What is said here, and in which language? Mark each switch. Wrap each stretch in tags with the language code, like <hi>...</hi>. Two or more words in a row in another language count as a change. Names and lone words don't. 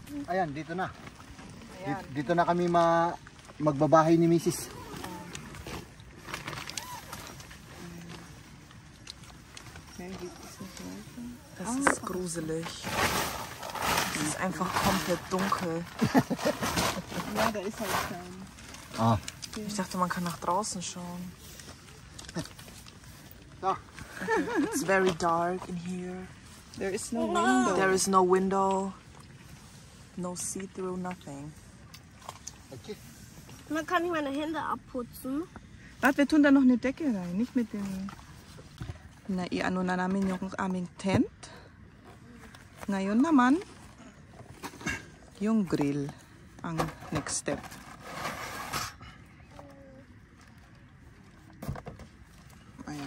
<tl>Ayan, dito na. Ayan. Dito na kami magbabahay ni Mrs.</tl> <de>Das ist gruselig. Es ist einfach komplett dunkel. Ja, da ist halt kein. Ah. Ich dachte, man kann nach draußen schauen. Da.</de> <en>It's very dark in here. There is no window. There is no window. No see-through, nothing. Okay.</en> <de>Man kann nicht meine Hände abputzen. Warte, wir tun da noch eine Decke rein, nicht mit dem...</de> <tl>Na, i-ano na namin yung aming tent. Ngayon naman, yung grill ang next step. Ayan.</tl>